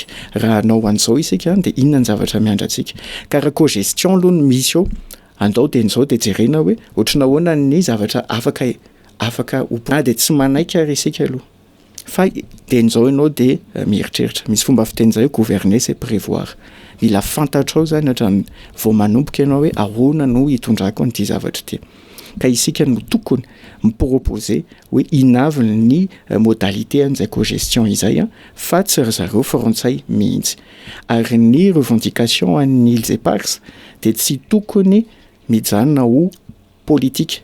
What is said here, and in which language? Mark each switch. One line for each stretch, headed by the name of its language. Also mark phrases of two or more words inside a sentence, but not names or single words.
Malagasy: Raha anao an'izao isika dia inona ny zavatra miandry atsika. Ka raha cogestion aloha no misy eo andao dia n'izao dia jerena hoe ohatrana ahoana ny zavatra afaka dia tsy manaiky ary isika aloha. Fa dia n'izao ianao dia mieritreritra. Misy fomba fiteny izay
French: gouverner c'est prévoir.
Malagasy: Mila fantatrao zany hatrany vao manomboka ianao hoe ahoana no hitondrako an'ity zavatra ity. Ka isika no tokony miproposé hoe inavy ny modalité an'izay cogestion izay fa tsy ry zareo frantsay mihitsy. Ary ny revendication an'ny Îles Éparses dia tsy tokony mijanona ho politika.